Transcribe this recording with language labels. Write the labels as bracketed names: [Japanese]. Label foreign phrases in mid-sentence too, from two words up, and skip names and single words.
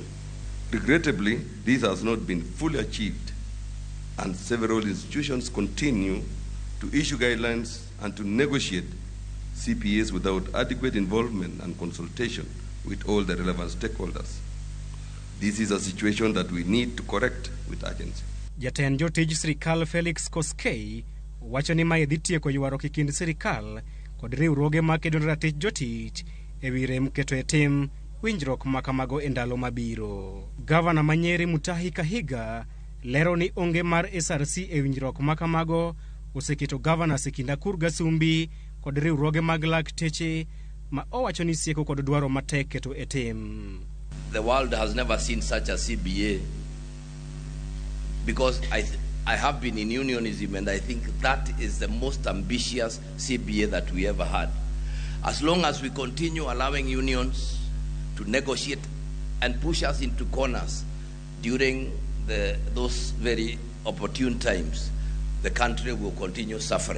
[English] Regrettably, this has not been fully achieved, and several institutions continue to issue guidelines and to negotiate CPAs without adequate involvement and consultation with all the relevant stakeholders. This is a situation that we need to correct with urgency. [Luo (Kenya and Tanzania)] Jatend jotij sirikal Felix Koskei wacho ni mae dhi tieko ywaruok e kind sirikal kod riwruoge makedo ne ratich jotich ewi rem keto e tim winjruok makamago e ndalo mabiro. Gavana Manyeri Mutahi Kahiga lero ni onge mar SRC e winjruok makamago oseketo gavana Sikinda Kurga Sumbi kod riwruoge mag lakteche ma owacho ni sieko kod dwaro matek keto e tim. [English] The world has never seen such a CBA, because I have been in unionism, and I think that is the most ambitious CBA that we ever had. As long as we continue allowing unions to negotiate and push us into corners during those very opportune times, the country will continue suffering.